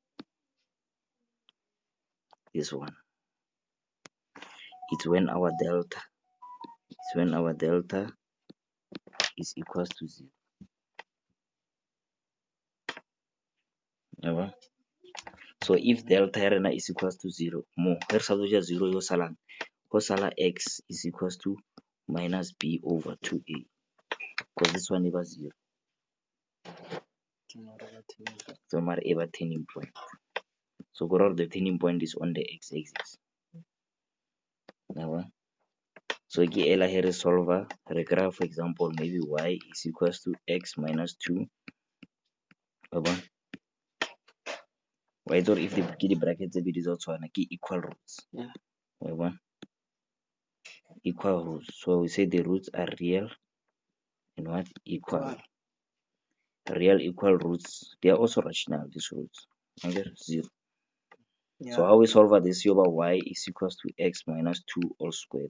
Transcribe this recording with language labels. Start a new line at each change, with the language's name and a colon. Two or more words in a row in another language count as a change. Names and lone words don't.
English: This one. It's when our delta is equals to 0. yabo. So if delta
Tswana: ya rena
English: is equals to 0
Tswana: mo ge re sa tlo ja 0 yo salang go sala
English: x is equals to minus b over 2a because this one
Tswana: e ba 0
English: so
Tswana: mare e ba
English: turning point, so
Tswana: go raya
English: the turning point is on the x-axis yabo. So
Tswana: ke ela
English: here re solver re kry for example maybe y is equals to x minus 2 yabo.
Tswana: Wa itse gore
English: if
Tswana: ke di brackets tse pedi tsa tshwana ke
English: equal roots yabo, equal roots, so we say the roots are real and what equal. Real equal roots, they are also rational, these roots. Okay, 0. So how we solve this over y is equals to x minus 2 all squared.